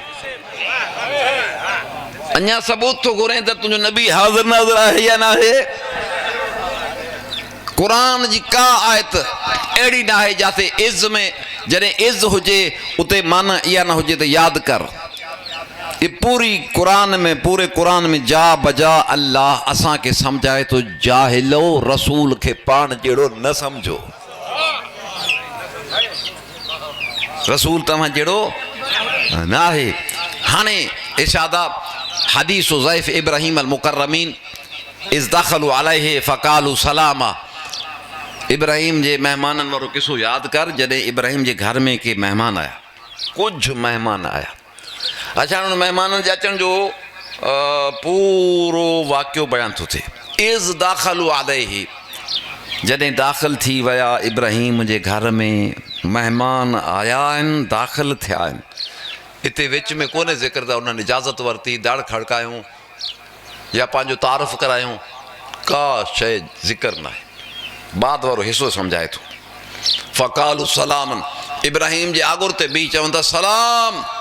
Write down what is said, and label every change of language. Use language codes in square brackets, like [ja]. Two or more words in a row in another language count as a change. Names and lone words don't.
[sd] अञा सबूत थो घुरे त तुंहिंजो नबी हाज़िर नाज़िर आहे या न आहे क़ुर जी का आयत अहिड़ी न आहे जिते इज़ में जॾहिं इज़ हुजे उते माना इहा न हुजे त यादि कर [ur] یہ پوری قرآن میں [sd] पूरे कुरान में जा बजा अल्लाह असांखे सम्झाए तो जाहिलो रसूल के पान जहिड़ो न सम्झो रसूल तव्हां जहिड़ो न आहे हाणे इरशादा [ar] حديث ضيف إبراهيم المكرمين إذ دخلوا عليه فقالوا سلاما [sd] इब्राहिम जे महिमाननि वारो किसो यादि कर जॾहिं इब्राहिम जे घर में के महिमान आया कुझु महिमान आया अच्छा उन महिमाननि जे अचण जो पूरो वाक़ियो बयानु थो थिए [ar] إذ دخلوا عليه [sd] जॾहिं दाख़िल थी विया इब्राहिम जे घर में महिमान आया आहिनि दाख़िल थिया आहिनि हिते विच में कोन्हे ज़िक्र त उन्हनि इजाज़त वरिती दड़ खड़कायूं या पंहिंजो तारीफ़ करायूं का शइ ज़िक्र न आहे बाद वारो हिसो सम्झाए थो [ar] فقالوا سلاما [sd] इब्राहिम जे आगुर ते बीह चवनि था सलाम